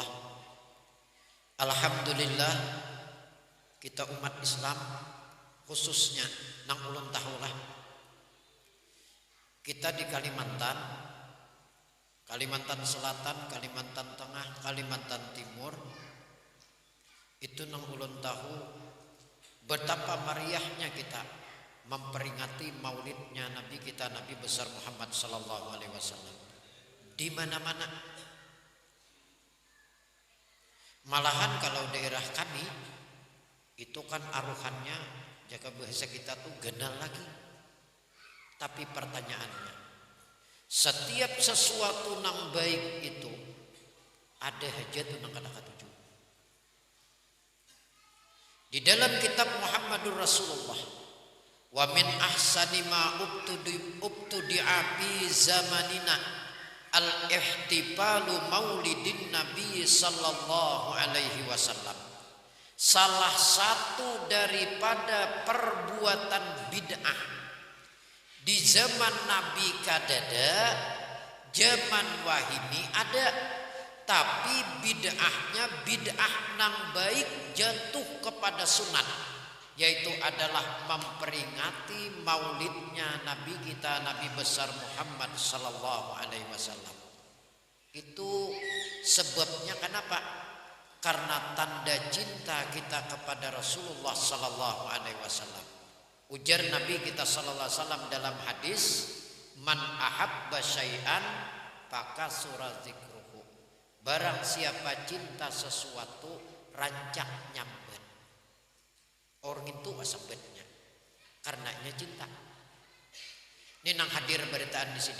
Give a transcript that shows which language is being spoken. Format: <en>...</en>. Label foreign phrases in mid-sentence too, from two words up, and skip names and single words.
<bjn>Alhamdulillah kita umat Islam, khususnya nang ulun tahulah, kita di Kalimantan Selatan, Kalimantan Tengah, Kalimantan Timur, itu nang ulun tahu betapa meriahnya kita memperingati maulidnya Nabi kita, Nabi besar Muhammad</bjn> <ar>صلى الله عليه وسلم.</ar> <bjn>Di mana-mana. Malahan kalau daerah kami Itu kan aruhannya jaga bahasa kita tuh gendal lagi. Tapi pertanyaannya, setiap sesuatu nang baik itu ada hajat nang kada katuju. Di dalam kitab</bjn> <ar>Muhammadur Rasulullah, ومن أحسن ما ابتدع في زماننا الاحتفال مولد النبي صلى الله عليه وسلم.</ar> <bjn>Salah satu daripada perbuatan bid'ah di zaman Nabi kadada, zaman wahini ada, tapi bid'ahnya bid'ah nang baik jatuh kepada sunat, yaitu adalah memperingati maulidnya Nabi kita, Nabi besar Muhammad</bjn> <ar>صلى الله عليه وسلم.</ar> <bjn>Itu sebabnya kenapa? Karena tanda cinta kita kepada Rasulullah</bjn> <ar>صلى الله عليه وسلم.</ar> <bjn>Ujar Nabi kita</bjn> <ar>صلى الله عليه وسلم</ar> <bjn>dalam hadis,</bjn> <ar>من أحب شيئا فكثر ذكره.</ar> <bjn>Barang siapa cinta sesuatu rancak nyambat. Orang itu asabetnya karenanya cinta. Ini nang hadir beritaan di sini.</bjn>